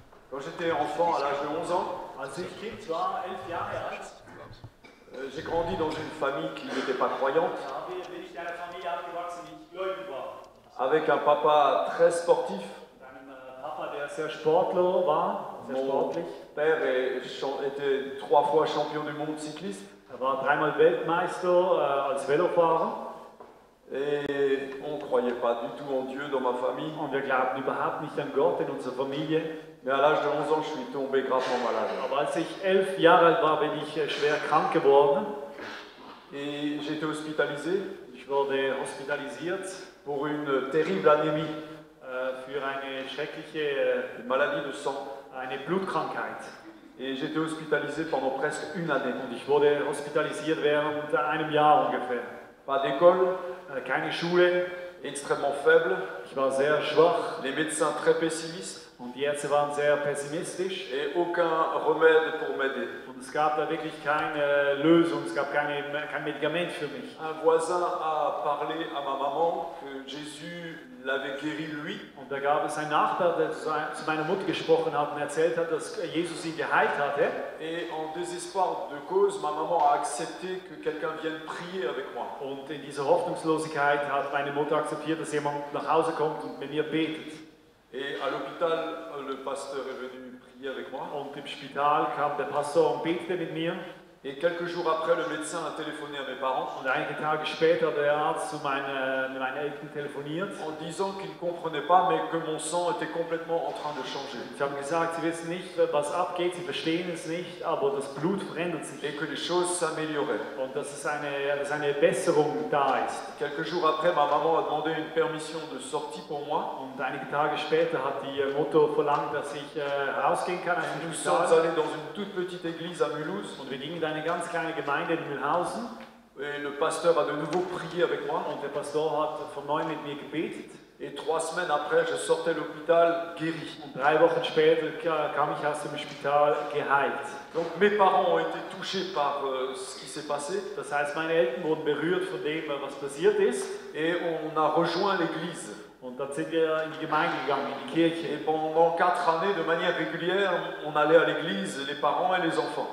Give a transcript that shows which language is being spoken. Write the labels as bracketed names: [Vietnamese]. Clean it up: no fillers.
[French] Quand j'étais enfant, à l'âge de 11 ans, [German] Als ich Kind war, 11 Jahre alt, [French] j'ai grandi dans une famille qui n'était pas croyante, [German] bin ich in einer Familie aufgewachsen, die nicht gläubig war. [French] avec un papa très sportif. [German] Mit einem Papa, der sehr Sportler war, sehr [French] Mon [German] sportlich. [French] père était 3 fois champion du monde cycliste. [German] Er war 3-mal Weltmeister als Velofahrer. [French] Et on ne croyait pas du tout en Dieu dans ma famille. [German] Und wir glaubten überhaupt nicht an Gott in unserer Familie. [French] Mais à l'âge de 11 ans, je suis tombé gravement malade. [German] Aber als ich 11 Jahre alt war, bin ich schwer krank geworden. [French] Et j'ai été hospitalisé [German] Ich wurde hospitalisiert [French] pour une terrible anémie, [German] für eine schreckliche [French] une maladie de sang. [German] eine Blutkrankheit. [French] Et j'ai été hospitalisé pendant presque une année. [German] Und ich wurde hospitalisiert während einem Jahr ungefähr. [French] Pas d'école, [German] Keine Schule, [French] extrêmement faible. [German] ich Ich war sehr schwach [French] les médecins très pessimistes [German] und die Ärzte waren sehr pessimistisch [French] et aucun remède pour m'aider. [German] und es gab da wirklich keine Lösung, es gab kein Medikament für mich. [French] Un voisin a parlé à ma maman que Jésus l'avait guéri lui. [German] Und da gab es einen Nachbar, der zu meiner Mutter gesprochen hat und erzählt hat, dass Jesus ihn geheilt hatte. [French] Et en désespoir de cause, ma maman a accepté que quelqu'un vienne prier avec moi. [German] Und in dieser Hoffnungslosigkeit hat meine Mutter akzeptiert, dass jemand nach Hause kommt und mit mir betet. [French] Et à l'hôpital, le pasteur est venu prier avec moi. [German] Und im Spital kam der Pastor und betete mit mir. [French] Et quelques jours après, le médecin a téléphoné à mes parents [German] Und einige Tage später hat der Arzt zu meinen Eltern telefoniert. [French] en disant qu'il ne comprenait pas, mais que mon sang était complètement en train de changer. [German] Sie haben gesagt, sie wissen nicht, was abgeht, sie verstehen es nicht, aber das Blut verändert sich. [French] Et que les choses s'amélioraient. [German] Und dass eine Besserung da ist. [French] Quelques jours après, ma maman a demandé une permission de sortie pour moi. [German] Und einige Tage später hat die Mutter verlangt, dass ich rausgehen kann aus dem [French] Nous sommes [German] Spital. [French] allés dans une toute petite église à Mulhouse. [German] Und wir gingen in eine ganz kleine Gemeinde in Mühlhausen. [French] Et le pasteur a de nouveau prié avec moi. [German] Und der Pastor hat von neuem mit mir gebetet. [French] Et 3 semaines après, je sortais de l'hôpital guéri. [German] Und 3 Wochen später kam ich aus dem Spital geheilt. [French] Donc mes parents ont été touchés par ce qui s'est passé. [German] Das heißt, meine Eltern wurden berührt von dem, was passiert ist. [French] Et on a rejoint l'église. [German] Und dann sind wir in die Gemeinde gegangen, in die Kirche. [French] Et pendant 4 années, de manière régulière, on allait à l'église, les parents et les enfants.